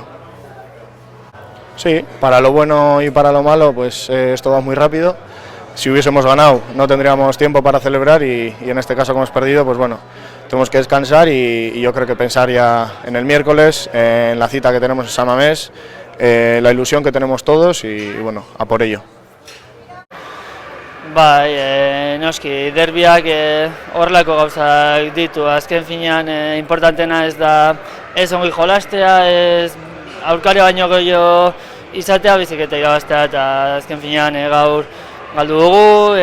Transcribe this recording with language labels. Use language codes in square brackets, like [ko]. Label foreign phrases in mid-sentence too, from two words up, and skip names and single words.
[es] Sí, para lo bueno y para lo malo, pues esto va muy rápido. Si hubiésemos ganado no tendríamos tiempo para celebrar y en este caso como hemos perdido, pues bueno, tenemos que descansar y yo creo que pensar ya en el miércoles, en la cita que tenemos en San Mamés, la ilusión que tenemos todos y bueno, a por ello. [eu] Bai, noski, derbiak horrelako gauzak ditu. Azken finean, importantena ez da ez ongi jolastea, ez aurkaria baino gehiago izatea, baizik eta irabaztea, eta azken finean gaur galdu dugu.